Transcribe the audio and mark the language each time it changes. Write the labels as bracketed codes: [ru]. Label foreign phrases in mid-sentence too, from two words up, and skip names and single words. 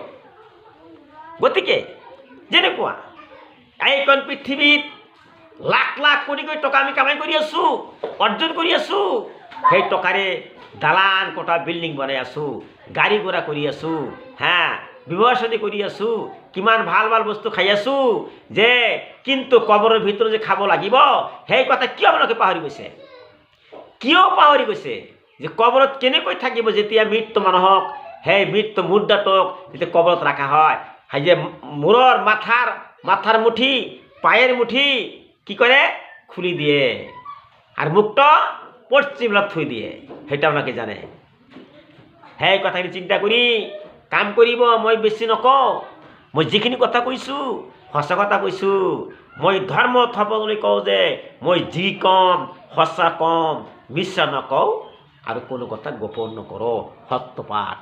[as] গতিকে যেনেকুৱা এইখন পৃথিৱীত লাখ লাখ কোটি কোটি টকা আমি কামাই কৰি আছোঁ, অৰ্জন কৰি আছোঁ, সেই টকাৰে দালান কোঠা বিল্ডিং বনাই আছোঁ, গাড়ী ঘোড়া কৰি আছোঁ, বিবাহ শাদী কৰি আছোঁ, কিমান ভাল ভাল বস্তু খাই আছোঁ, যে কিন্তু কবৰৰ ভিতৰত যে খাব লাগিব সেই কথা কিয় আপোনালোকে পাহৰি গৈছে? কিয় পাহৰি গৈছে যে কবৰত কেনেকৈ থাকিব যেতিয়া মৃত্যু মানুহক সেই মৃত্যু মুৰ্দাটোক যেতিয়া কবৰত ৰখা হয়, সেই যে মূৰৰ মাথাৰ মুঠি পায়ের মুঠি [bn] কি করে খুলি দিয়ে আর মুখটা পশ্চিম লাভ থুই দিয়ে, সেটা আপনাকে জানে। [as] সেই কথাখিনি চিন্তা কৰি কাম কৰিব। মই বেছি নকওঁ, মই যিখিনি কথা কৈছোঁ সঁচা কথা কৈছোঁ। মই ধৰ্ম থবলৈ কওঁ যে মই যি কম সঁচা কম, মিছা নকওঁ আৰু কোনো কথা গোপন নকৰোঁ, সত্যপাঠ।